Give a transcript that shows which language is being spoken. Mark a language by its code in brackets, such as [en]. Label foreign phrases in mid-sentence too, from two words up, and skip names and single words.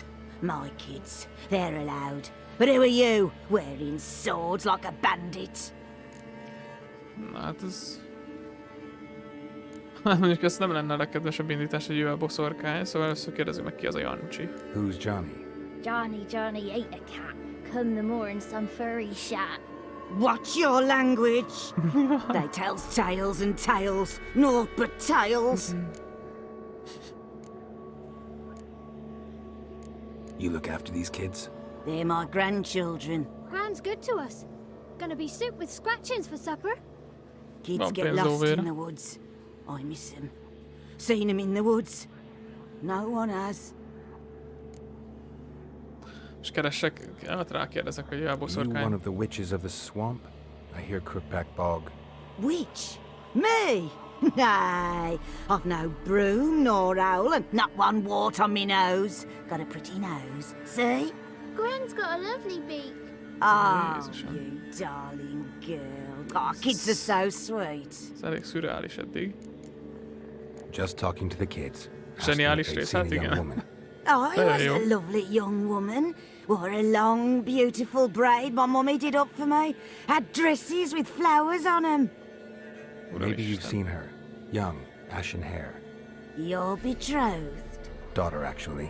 [en] My kids. They're allowed. But who are you, wearing swords like a bandit? [hu] Na hát ez... Mondjuk ez nem lenne a legkedvesebb indítás, hogy ő a boszorkány, szóval először kérdezzük meg, ki az a Jancsi. [en] Who's Johnny? Johnny ate a cat. Come the more in some furry shat. Watch your language. They tells tales and tales, naught but tales. You look after these kids? They're my grandchildren. Gran's good to us. Gonna be soup with scratchings for supper. Kids get lost in the woods. I miss them. Seen them in the woods. No one has. [hu] És keresek, rákérdezek, hogy ő a [en] You [hu] boszorkány. [en] one of the witches of the swamp? I hear Crookback Bog. Witch? Me? Nay, I've no broom nor owl and not one wart on me nose. Got a pretty nose, see? Gran's got a lovely beak. Oh, you darling girl. Oh, kids are so sweet. [hu] Ez elég szürreális eddig. [en] Just talking to the kids. [hu] Zseniális rész, hát igen. [en] Oh, he was a lovely young woman. Wore a long, beautiful braid my mummy did up for me. Had dresses with flowers on them. Maybe you've seen her. Young, ashen hair. Your betrothed? Daughter, actually.